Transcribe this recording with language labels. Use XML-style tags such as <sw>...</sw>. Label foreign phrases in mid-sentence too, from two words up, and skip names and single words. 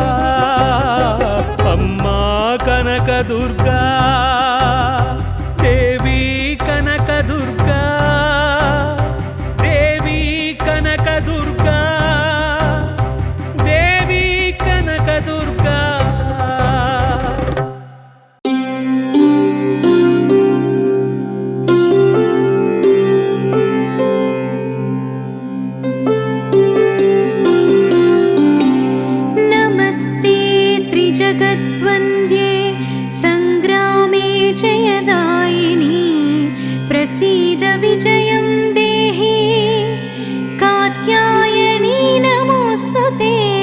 <te>అమ్మా కనకదుర్గా దేవి కనకదుర్గా దేవి కనకదుర్గా దేవి కనకదుర్గా</te> <sa>नमस्ते त्रिजगद्वन्द्ये सङ्ग्रामे जयदायिनी प्रसीद विजयं देहि कात्यायनी नमोऽस्तु ते</sa>